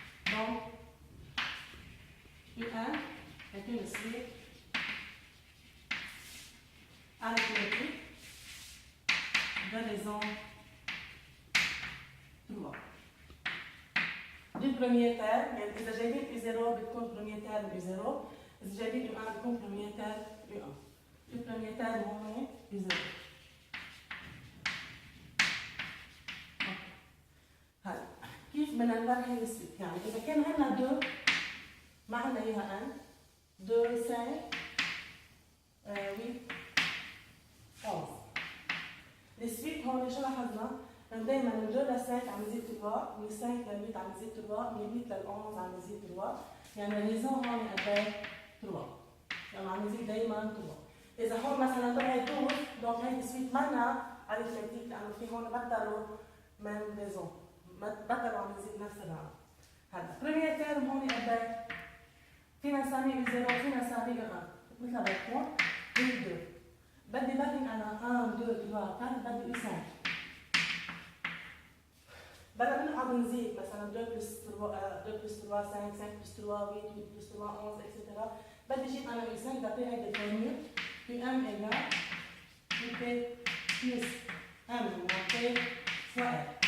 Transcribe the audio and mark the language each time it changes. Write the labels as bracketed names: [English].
[French] Donc U1 est une suite arithmétique de raison 3. Du premier terme, [Arabic] إذا جايبين U0 بتكون [French] premier terme U0. [Arabic] إذا جايبين U1 بيكون premier terme U1. في premier terme هون U0. هلا كيف بدنا نبرهن السويت؟ يعني إذا كان عندنا 2 ما عندنا إياها 1 2 5 8 11. السويت هون شو لاحظنا؟ إنه دايما من 2 ل 5 عم يزيد 3، من 5 ل 8 عم يزيد 3، من 8 ل 11 عم يزيد 3، يعني الريزون هون قد ايه؟ 3. يعني عم يزيد دايما 3. إذا هون مثلا طلعت 12 دونك هيدي سويت منا arithmétique لأنه في هون بطلوا من ريزون، بطلوا عم يزيد نفس الرقم. هلا بريمير تيرم هون قد ايه؟ فينا نسميه U0 فينا نسميه U1 مثل ما بتكون هي 2. بدي برهن أنا 1 2 3 4 بدي U5. بدل منه عم نزيد مثلا 2 بلس 3 5 5 بلس 3 8 8 بلس 3 11 etc. بدي اجيب انا U5 d'après هيدي الفورمule [French] UM égale UP plus M moins P fois R.